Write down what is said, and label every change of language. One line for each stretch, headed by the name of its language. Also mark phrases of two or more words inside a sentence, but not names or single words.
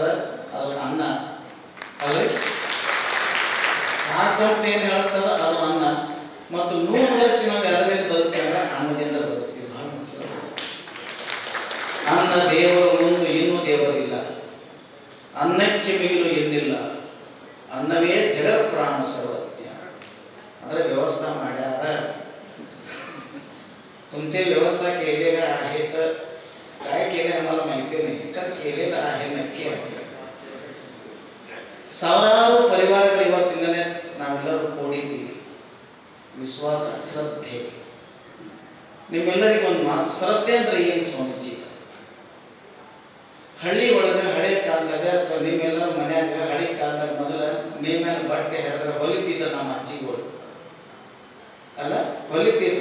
Kannada: ಅದು ಅನ್ನ ಅಲ್ರಿ. ಸಾಕಂತ ಏನು ಹೇಳಿಸ್ತದ ಅದು ಅನ್ನ. ಮತ್ತು 100 ವರ್ಷ ನಾವು ಅದರಿಂದ ಬದುಕ್ತೇವೆ, ಅನ್ನದಿಂದ ಬದುಕ್ತೀವಿ. ಬಹಳ ಮುಖ್ಯ. ಅನ್ನ ದೇವರು ಮುಂದೆ ಇನ್ನೂ ದೇವರಿಲ್ಲ. ಅನ್ನಕ್ಕೆ ಮಿಗಿಲು ಎನ್ನಿಲ್ಲ. ಅನ್ನವೇ ಜಗತ್ ಪ್ರಾಣ ಸರ್ವಜ್ಞ. ಅಂದ್ರೆ व्यवस्था ಮಾಡ್ಯಾರ.
Marathi: तुमचे व्यवस्था केलेल्या आहेत. काय केले आम्हाला माहिती नाही, तर केलेलं आहे नक्की आहे.
Kannada: ಸಾವಿರಾರು ಪರಿವಾರಗಳು ಇವತ್ತಿಂದನೇ ನಾವೆಲ್ಲರೂ ಕೂಡಿದ್ದೀವಿ. ವಿಶ್ವಾಸ, ಶ್ರದ್ಧೆ. ನಿಮ್ಮೆಲ್ಲರಿಗೂ ಒಂದು ಮಾತು, ಶ್ರದ್ಧೆ ಅಂದ್ರೆ ಏನು ಸ್ವಾಮೀಜಿ? ಹಳ್ಳಿ ಒಳಗೆ ಹಳೆ ಕಾಲದಾಗ ಅಥವಾ ನಿಮ್ಮೆಲ್ಲರ ಮನ್ಯಾಗ ಹಳೆ ಕಾಲದಾಗ ಮೊದಲ ನೇಮೇಲೆ ಬಟ್ಟೆ ಹರಿದ್ರೆ ಹೊಲಿತಿದ್ದ ನಮ್ಮ ಅಜ್ಜಿಗಳು ಅಲ್ಲ, ಹೊಲಿತಿದ್ರು.